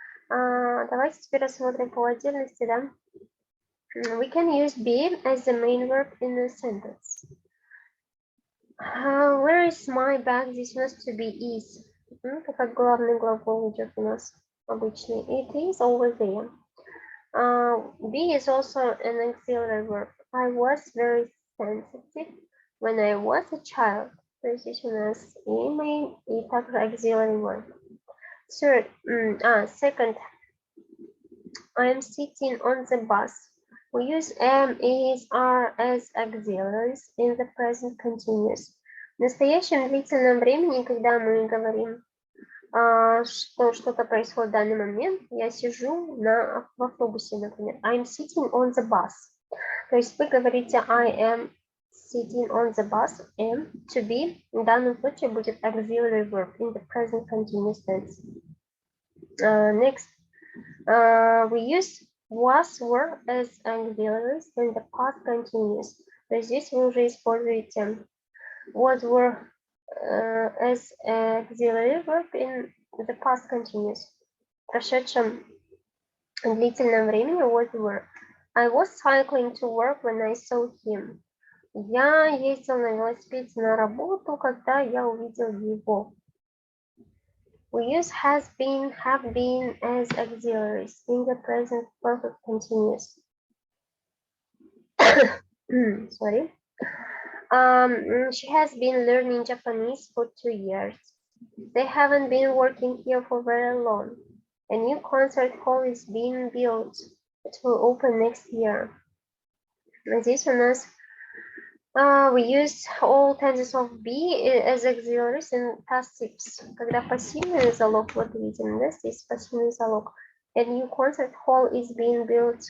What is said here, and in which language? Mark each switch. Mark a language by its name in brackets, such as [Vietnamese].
[Russian] Давайте теперь рассмотрим по отдельности, да? [English] We can use be as the main verb in a sentence. Where is my bag? [Russian] Здесь у нас to be is. Это как главный глагол идет у нас обычный. [English] It is over there. Be is also an auxiliary verb. I was very sensitive when I was a child. [Russian] То есть здесь у нас и main, и также auxiliary verb. [English] Second, I am sitting on the bus. We use am, is, are as auxiliaries in the present continuous. [Russian] В настоящем длительном времени, когда мы говорим, что что-то происходит в данный момент, я сижу в автобусе, например. [English] I'm sitting on the bus. [Russian] То есть вы говорите [English] I am sitting on the bus, am, to be. [Russian] В данном случае будет [English] auxiliary verb in the present continuous tense. Next, we use was, were as auxiliaries in the past continuous. [Russian] То есть здесь вы уже используете [English] was, were as auxiliary verb in the past continuous. [Russian] В прошедшем длительном времени was, were. [English] I was cycling to work when I saw him. [Russian] Я ездил на велосипеде на работу, когда я увидел его. [English] We use has been, have been as auxiliaries in the present perfect continuous. Sorry. She has been learning Japanese for 2 years. They haven't been working here for very long. A new concert hall is being built. It will open next year. [Russian] Здесь у нас [English] we use all tenses of be as auxiliaries in passives. [Russian] Когда пассивный залог, вот видим, да, здесь пассивный залог. [English] A new concert hall is being built.